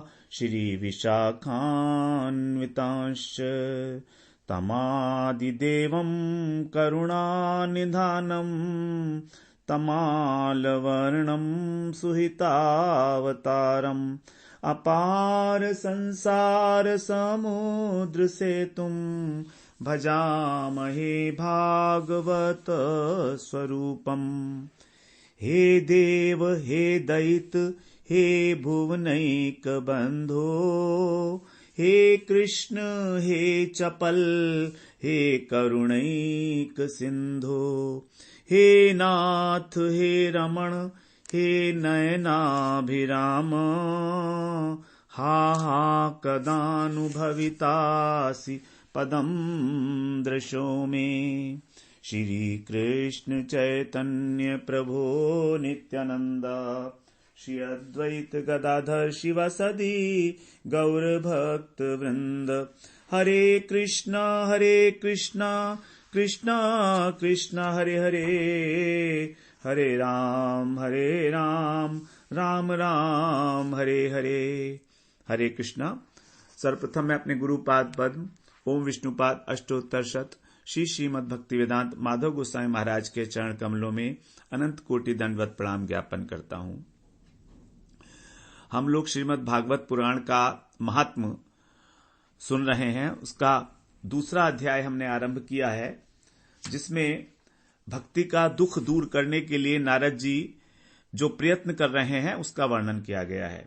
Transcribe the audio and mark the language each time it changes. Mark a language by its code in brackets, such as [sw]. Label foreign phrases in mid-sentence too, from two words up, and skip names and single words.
[sa] श्रीविशाखान्वितांश्च तमादिदेवं करुणानिधानं तमालवर्णं सुहितावतारम् अपार संसार समुद्र सेतुं भजामहे भागवत स्वरूपम्। हे देव हे दैत हे भुवनैक बंधो, हे कृष्ण हे चपल हे करुणैक सिंधो, हे नाथ हे रमण हे नयनाभिराम, हा हा कदानुभवितासि पदं दृशो मे। श्री कृष्ण चैतन्य प्रभो नित्यानंद, श्री अद्वैत गदाधर शिवासदि गौर भक्त वृंद। हरे कृष्णा कृष्णा कृष्णा हरे हरे, हरे राम राम राम हरे हरे। हरे कृष्णा। [hi] सर्वप्रथम मैं अपने गुरुपाद पद्म ओम विष्णुपाद अष्टोत्तर शत श्री श्रीमद् भक्ति वेदांत माधव गोस्वामी महाराज के चरण कमलों में अनंत कोटि दंडवत प्रणाम ज्ञापन करता हूं। हम लोग श्रीमद् भागवत पुराण का महात्म सुन रहे हैं। उसका दूसरा अध्याय हमने आरंभ किया है, जिसमें भक्ति का दुख दूर करने के लिए नारद जी जो प्रयत्न कर रहे हैं उसका वर्णन किया गया है।